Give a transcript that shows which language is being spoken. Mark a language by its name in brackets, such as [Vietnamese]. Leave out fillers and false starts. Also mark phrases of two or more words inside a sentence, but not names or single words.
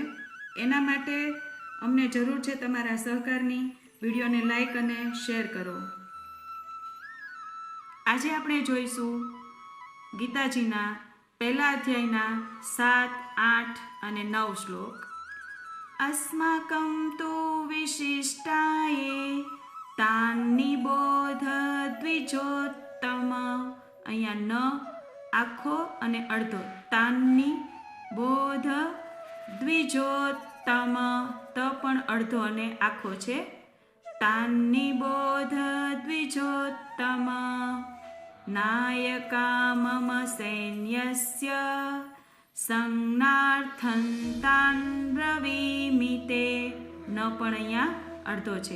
[Gujarati] એના માટે અમને જરૂર છે તમારા સહકારની। વિડીયોને લાઈક અને શેર કરો। આજે આપણે જોઈશું ગીતાજીના પહેલા અધ્યાયના 7, 8 અને 9 શ્લોક। [Sanskrit] अस्माकं तु विशिष्टाये तान् निबोध द्विजोत्तम। [Gujarati] અહીંયા ન આખો અને અડધો [Sanskrit] तान्नी बोध द्विजोत्तम [Gujarati] ત પણ અડધો અને આખો છે। [Sanskrit] तान्नी बोध द्विजोत्तम नायका मम सैन्यस्य संज्ञार्थं तान ब्रवीमि ते [Gujarati] ન પણ અહીંયા અડધો છે।